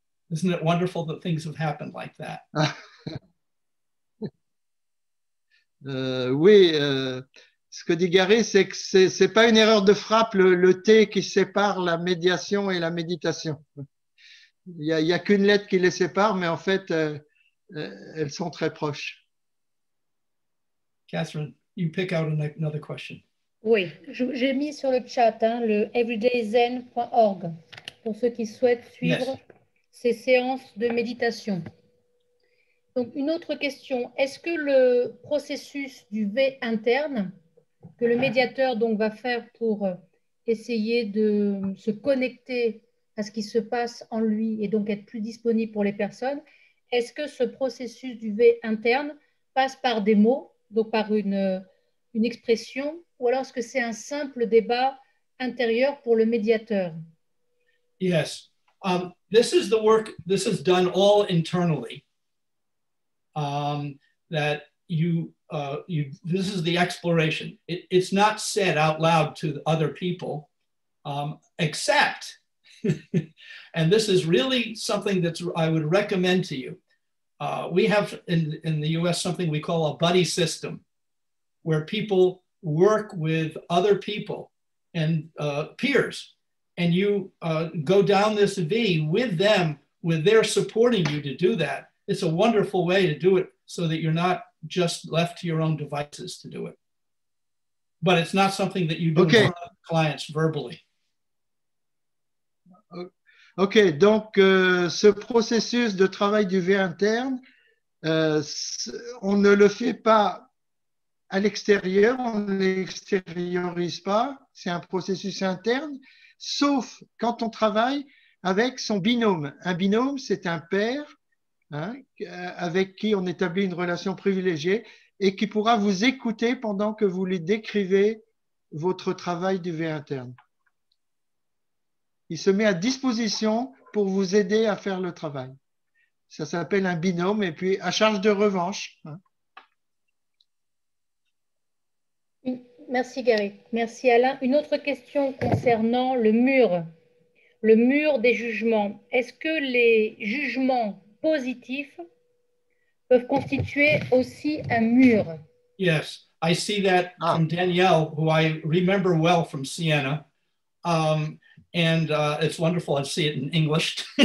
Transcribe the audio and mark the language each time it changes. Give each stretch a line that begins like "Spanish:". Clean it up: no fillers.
English: Isn't it wonderful that things have happened like that?
French: Oui, ce que dit Gary, c'est que c'est pas une erreur de frappe, le T qui sépare la médiation et la méditation. Il y a qu'une lettre qui les sépare, mais en fait, elles sont très proches.
English: Catherine, you pick out another question.
French: Oui, j'ai mis sur le chat le everydayzen.org pour ceux qui souhaitent suivre ces séances de méditation. Donc, une autre question, est-ce que le processus du V interne que le médiateur donc, va faire pour essayer de se connecter à ce qui se passe en lui et donc être plus disponible pour les personnes, est-ce que ce processus du V interne passe par des mots, donc par une expression, ou alors est-ce que c'est un simple débat intérieur pour le médiateur?
English: Yes, this is the work, this is done all internally. That this is the exploration. It's not said out loud to other people, except, and this is really something that I would recommend to you. We have in the US something we call a buddy system, where people work with other people and peers, and you go down this V with them, with their supporting you to do that. It's a wonderful way to do it so that you're not just left to your own devices to do it. But it's not something that you do in front of clients verbally.
French: OK, donc ce processus de travail du V interne, on ne le fait pas à l'extérieur, on ne l'extériorise pas, c'est un processus interne, sauf quand on travaille avec son binôme. Un binôme, c'est un père, hein, avec qui on établit une relation privilégiée et qui pourra vous écouter pendant que vous lui décrivez votre travail du V interne. Il se met à disposition pour vous aider à faire le travail. Ça s'appelle un binôme et puis à charge de revanche. Hein. Merci Gary. Merci Alain. Une autre question concernant le mur des jugements. Est-ce que les jugements positifs peuvent constituer aussi un mur?
English: Yes, I see that from Danielle, who I remember well from Siena. And it's wonderful to see it in English.